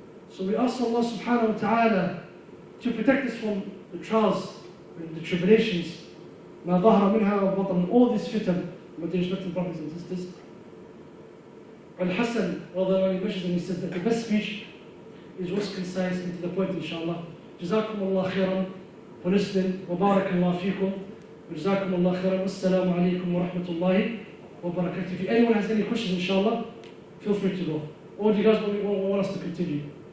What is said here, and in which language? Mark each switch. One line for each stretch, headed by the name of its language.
English: So we ask Allah subhanahu wa ta'ala to protect us from the trials and the tribulations,
Arabic: ما ظهر منها وبطن,
English: all these fitan, with the respected brothers and sisters. Al-Hassan, he mentions and he says that the best speech is what's concise and to the point, inshallah.
Arabic: جزاكم الله خيرا
English: for listening,
Arabic: وبارك الله فيكم, جزاكم الله خيرا, والسلام عليكم ورحمة الله وبركاته.
English: If anyone has any questions, inshallah, feel free to go. Or do you guys want us to continue?